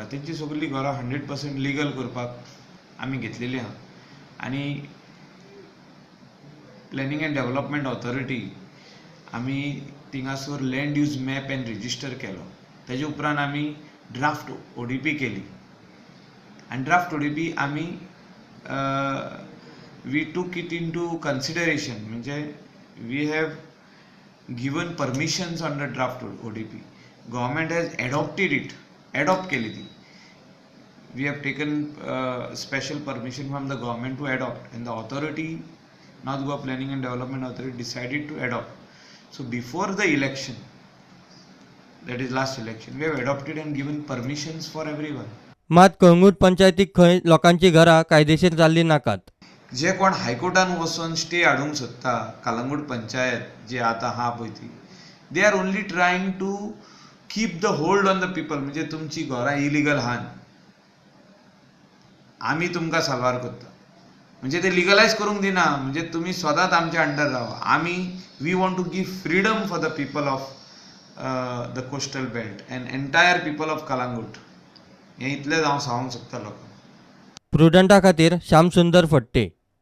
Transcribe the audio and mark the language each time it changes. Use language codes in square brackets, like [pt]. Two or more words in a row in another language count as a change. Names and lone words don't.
[kok] तेंची सगळीं घरां 100% लिगल करपाक आमी घेतलेली आहा आनी [en] Planning and Development Authority [kok] आमी थिंगासोर [en] land use map and register [kok] केलो। तेजे उपरांत आमी [en] draft ODP [kok] केली आनी [en] draft ODP आमी we took it into consideration, म्हणजे we have given permissions on the draft ODP. government has adopt [kok] केली ती। [en] We have taken special permission from the government to adopt, and the authority, North Goa Planning and Development Authority, decided to adopt. So before the election, that is last election, we have adopted and given permissions for everyone. [kok] मात कळंगूट पंचायतीक खंय लोकांची घरां कायदेशीर जाल्लीं नाकात। जे कोण हायकोर्टान वचून स्टे हाडूंक सोदता, कालांगूट पंचायत जी आतां आहा पळय ती, [en] they are only trying to keep the hold on the people. [kok] म्हणजे तुमची घरां इलिगल आहात, आमी तुमकां साल्वार करता, म्हणजे ते लिगलायज करूंक दिना। म्हणजे तुमी सदांच आमच्या अंडर रावा। [en] We want to give freedom for the people of the coastal belt and entire people of Calangute. [kok] हें इतलेंच हांव सांगूंक सोदता लोकांक। प्रुडंटा खातीर श्याम सुंदर फडते।